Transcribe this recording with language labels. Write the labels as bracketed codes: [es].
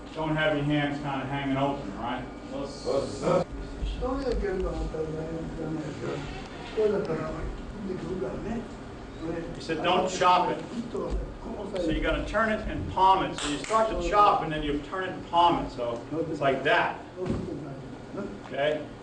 [en] Don't have your hands kind of hanging open, right? [ja] 一人で受けると思ったら大丈夫ですけど、一人だったらできるからね。 [en] He said, don't chop it. So you're going to turn it and palm it. So you start to chop and then you turn it and palm it. So it's like that. Okay?